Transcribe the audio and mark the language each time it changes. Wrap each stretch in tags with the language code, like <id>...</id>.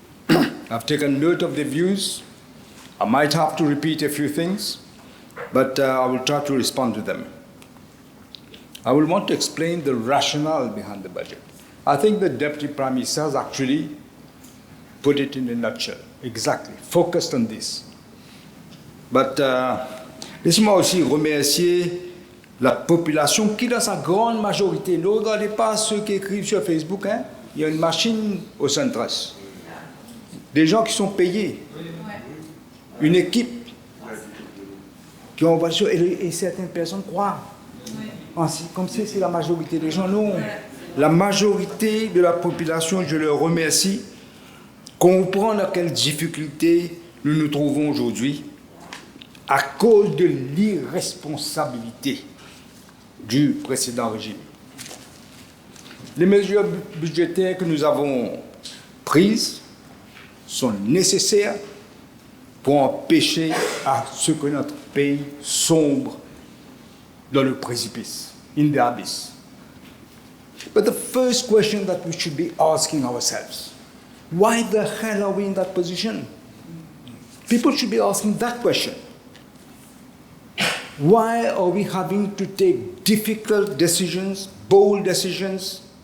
<en>I've taken note of their views. I might have to repeat a few things, but I will try to respond to them. I will want to explain the rationale behind the budget. I think the Deputy Prime Minister has actually put it in a nutshell, exactly, focused on this. But</en> <fr>laissez-moi aussi remercier la population qui, dans sa grande majorité, ne regardez pas ceux qui écrivent sur Facebook, hein, il y a une machine au Centre-Est. Des gens qui sont payés, une équipe qui ont envoyé, et certaines personnes croient. Comme si c'est la majorité des gens. Non, la majorité de la population, je leur remercie, comprend dans quelles difficultés nous nous trouvons aujourd'hui à cause de l'irresponsabilité du précédent régime. Les mesures budgétaires que nous avons prises sont nécessaires pour empêcher à ce que notre pays sombre dans le précipice,</fr> <en>in the abyss. But the first question that we should be asking ourselves, why the hell are we in that position? People should be asking that question. Why are we having to take difficult decisions, bold decisions?</en>